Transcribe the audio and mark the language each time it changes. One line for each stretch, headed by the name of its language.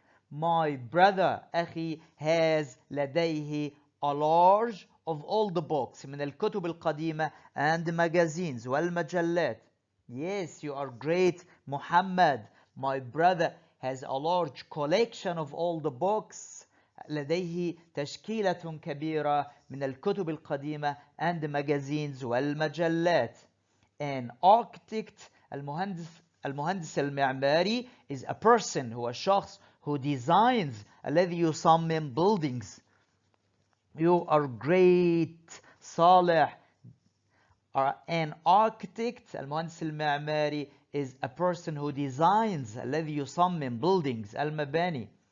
English: My brother أخي has لديه a large of all the books
Arabic: من الكتب القديمة
English: and magazines والمجلات. Yes, you are great محمد. My brother has a large collection of all the books.
Arabic: لديه تشكيلة كبيرة من الكتب القديمة
English: and magazines
Arabic: والمجلات.
English: An architect
Arabic: المهندس المعماري
English: is a person
Arabic: هو شخص
English: who designs
Arabic: الذي يصمم
English: buildings. You are great صالح. An architect
Arabic: المهندس المعماري
English: is a person who designs
Arabic: الذي يصمم
English: buildings المباني.